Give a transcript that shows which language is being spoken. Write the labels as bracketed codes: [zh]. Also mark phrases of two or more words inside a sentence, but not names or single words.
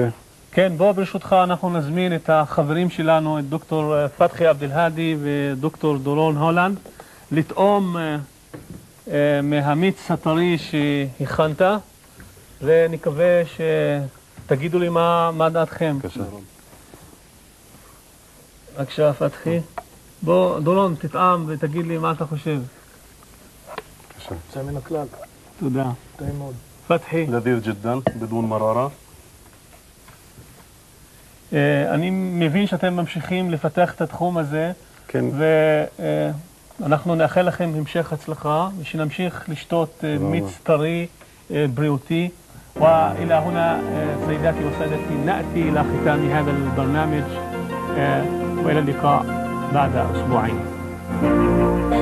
[he] כן, בוא ברשותך אנחנו נזמין את החברים שלנו, את דוקטור פתחי עבד-אלהאדי ודוקטור דורון הולנד, לטעום מהמיץ הטרי שהכנת, ונקווה שתגידו לי מה דעתכם. בבקשה. בבקשה, פתחי. בוא, דורון, תטעם ותגיד לי מה אתה חושב. בבקשה. זה מן הכלל. תודה. טעים מאוד. פתחי. [ar] לذيذ جدا بدون مرارة. [he] אני מבין שאתם ממשיכים לפתח את התחום הזה, כן. ואנחנו נאחל לכם המשך הצלחה, ושנמשיך לשתות מיץ טרי בריאותי. [ar] وإلى هنا سيداتي وسادتي نأتي إلى ختام هذا البرنامج، وإلى اللقاء بعد أسبوعين.